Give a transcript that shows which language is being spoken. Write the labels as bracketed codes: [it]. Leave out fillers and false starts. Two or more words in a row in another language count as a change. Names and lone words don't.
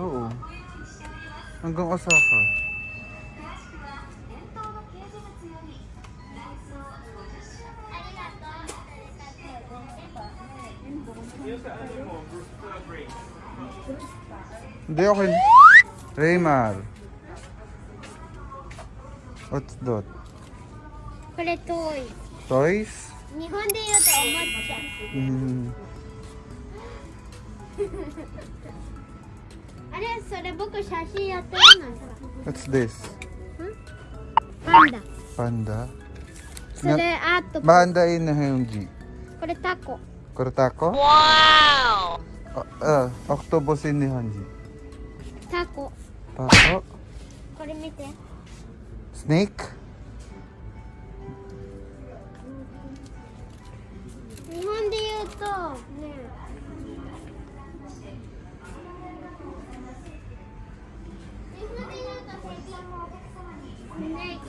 [tl] Oo. Hanggang Osaka. Hindi ako. Raymar. [en] What's that? [ja] これ遠い。 [en] Toys? [ja] 日本で言うとおもちゃ。 Mm. あれ、それ僕写真やってるのさ。 [en] What's this? [ja] パンダ。 [en] Panda? [ja] それあと、 [tl] Mahandain na yung G. [ja] これタコ。 Kurotako? [en] Wow! [tl] Octopusin ni Hanji. [ja] タコ。 Tako? これ見て。 [en] Snake? [ja] 日本で言うと、ね。日本で言うとスネーク。